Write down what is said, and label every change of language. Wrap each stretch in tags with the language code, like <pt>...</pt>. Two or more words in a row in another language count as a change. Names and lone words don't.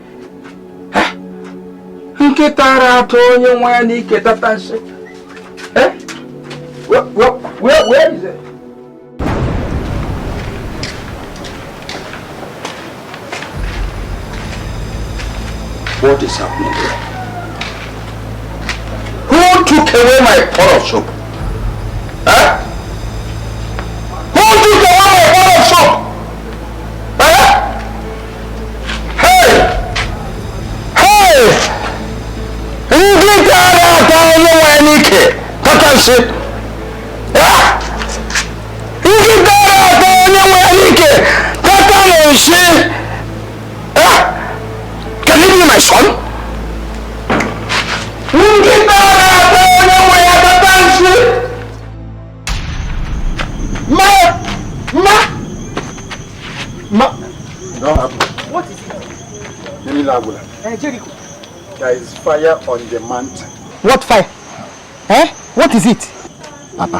<ig>Nkịta ara atọ onye nwe ya n'ike tata nsị.</ig> <en>Where is it? What is happening here? Who took away my pot of soap? Who took away my pot of soap? Hey! Hey!</en> <ig>Nkịta ara atọ onye nwe ya n'ike tata nsị. Nkịta ara atọ onye nwe ya n'ike tata nsị.</ig> <en>Can you be my son?</en> <ig>Nkịta ara atọ onye nwe ya tata nsị.</ig> <en>Don't happen. What is it? Jericho. There is fire on the mountain. What fire? What is it? Papa.</en>